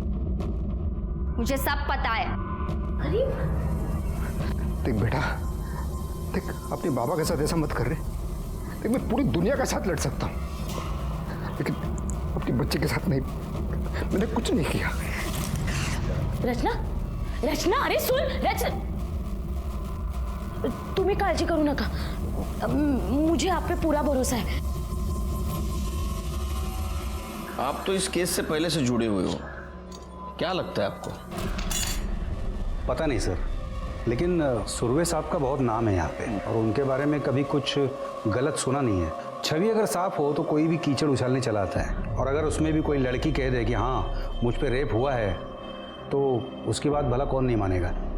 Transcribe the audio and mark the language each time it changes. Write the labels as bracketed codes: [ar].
[hi] मुझे सब पता है। अरे देख बेटा, देख अपने बाबा के साथ ऐसा मत कर रहे। देख मैं पूरी दुनिया के साथ लड़ सकता हूँ, लेकिन अपने बच्चे के साथ नहीं। मैंने कुछ नहीं किया। रचना, रचना, अरे सुन रचना, तुम्हें [mr] काळजी करू नका। [hi] मुझे आप पे पूरा भरोसा है। आप तो इस केस से पहले से जुड़े हुए हो, क्या लगता है आपको? पता नहीं सर, लेकिन सुरवे साहब का बहुत नाम है यहाँ पे, और उनके बारे में कभी कुछ गलत सुना नहीं है। छवि अगर साफ हो तो कोई भी कीचड़ उछालने चला आता है, और अगर उसमें भी कोई लड़की कह दे कि हाँ मुझ पे रेप हुआ है, तो उसकी बात भला कौन नहीं मानेगा।